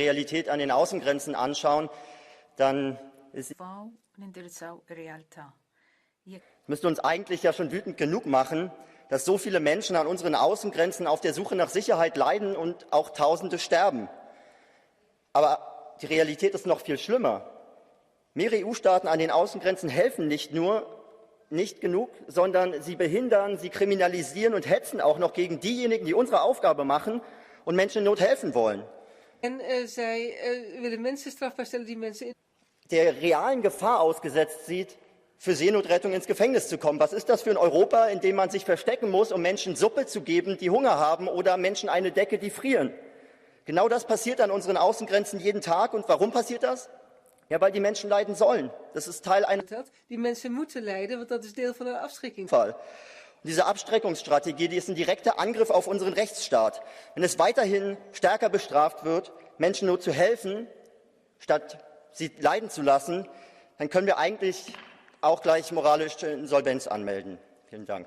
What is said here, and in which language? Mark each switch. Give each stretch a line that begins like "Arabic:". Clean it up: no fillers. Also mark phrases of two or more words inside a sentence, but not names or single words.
German: Und wenn wir uns die Realität an den Außengrenzen anschauen, dann Müsste uns eigentlich ja schon wütend genug machen, dass so viele Menschen an unseren Außengrenzen auf der Suche nach Sicherheit leiden und auch Tausende sterben. Aber die Realität ist noch viel schlimmer. Mehrere EU-Staaten an den Außengrenzen helfen nicht genug, sondern sie behindern, sie kriminalisieren und hetzen auch noch gegen diejenigen, die unsere Aufgabe machen und Menschen in Not helfen wollen.
Dutch: Zij willen mensen strafbaar stellen die mensen
German: der realen Gefahr ausgesetzt sieht, für Seenotrettung ins Gefängnis zu kommen. Was ist das für ein Europa, in dem man sich verstecken muss, um Menschen Suppe zu geben, die Hunger haben, oder Menschen eine Decke, die frieren? Genau das passiert an unseren Außengrenzen jeden Tag. Und warum passiert das? Ja, weil die Menschen leiden sollen. Das ist Teil einer
Dutch: Die mensen moeten lijden, want dat is deel van een afschrikking.
German: Und diese Abschreckungsstrategie, die ist ein direkter Angriff auf unseren Rechtsstaat. Wenn es weiterhin stärker bestraft wird, Menschen nur zu helfen, statt sie leiden zu lassen, dann können wir eigentlich auch gleich moralische Insolvenz anmelden. Vielen Dank.